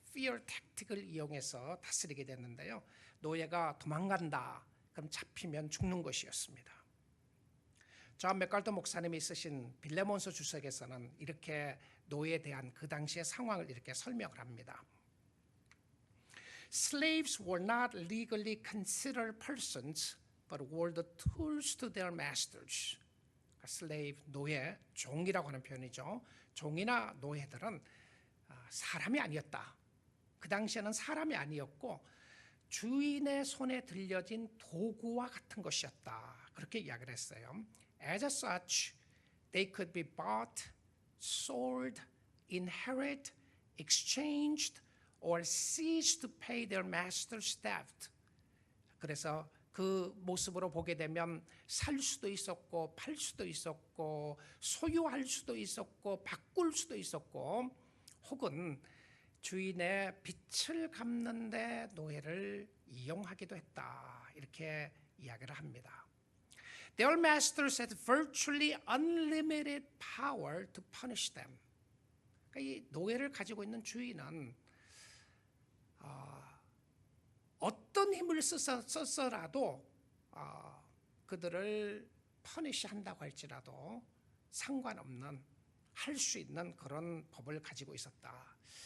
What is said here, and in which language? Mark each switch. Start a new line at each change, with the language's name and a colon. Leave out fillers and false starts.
Korean: fear tactic을 이용해서 다스리게 됐는데요. 노예가 도망간다. 그럼 잡히면 죽는 것이었습니다. 존 맥갈더 목사님이 쓰신 빌레몬서 주석에서는 이렇게 노예에 대한 그 당시의 상황을 이렇게 설명을 합니다.
English: Slaves were not legally considered persons, but were the tools to their masters.
Korean: slave, 노예, 종이라고 하는 표현이죠. 종이나 노예들은 사람이 아니었다. 그 당시에는 사람이 아니었고 주인의 손에 들려진 도구와 같은 것이었다. 그렇게 이야기를 했어요.
English: As such, they could be bought, sold, inherited, exchanged, or seized to pay their master's debt.
Korean: 그래서 그 모습으로 보게 되면 살 수도 있었고 팔 수도 있었고 소유할 수도 있었고 바꿀 수도 있었고 혹은 주인의 빚을 갚는 데 노예를 이용하기도 했다. 이렇게 이야기를 합니다.
English: Their masters had virtually unlimited power to punish them.
Korean: 그러니까 이 노예를 가지고 있는 주인은 어떤 힘을 썼어라도 그들을 퍼니시한다고 할지라도 상관없는 할 수 있는 그런 법을 가지고 있었다.